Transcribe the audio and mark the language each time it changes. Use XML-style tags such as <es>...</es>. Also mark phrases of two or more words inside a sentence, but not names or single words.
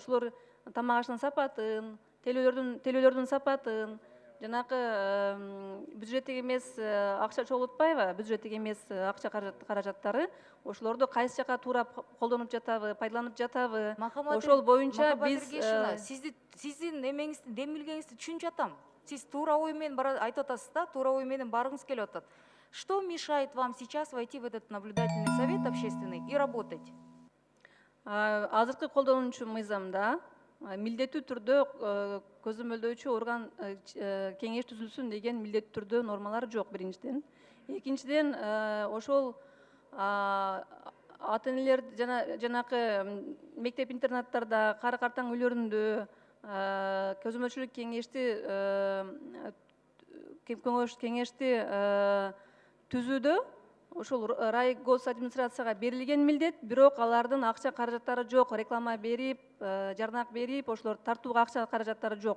<ky>Ошолор тамак аштын сапатын, телөөлөрдүн сапатын, жанакы бюджеттик эмес акча чогултпайбы, бюджеттик эмес акча каражаттары, ошолорду кайсы жака туура колдонуп жатабы, пайдаланып жатабы, ошол боюнча биз сиздин эмеңизди, демилгеңизди түшүнүп жатам. Сиз туура ой менен айтып атасыз да, туура ой менен баргыңыз келип атат.</ky> <ru>Что мешает вам сейчас войти в этот наблюдательный совет общественный и работать?</ru> <ky>Азыркы колдонуучу мыйзамда милдеттүү түрдө көзөмөлдөөчү орган кеңеш түзүлсүн деген милдеттүү түрдө нормалар жок, биринчиден. Экинчиден, ошол ата-энелер жанакы мектеп интернаттарда, кары картаң үйлөрүндө көзөмөлчүлүк кеңешти түзүүдө ошол рай гос администрацияга берилген милдет, бирок алардын акча каражаттары жок, реклама берип, жарнак берип, ошолор тартууга акча каражаттары жок.</ky>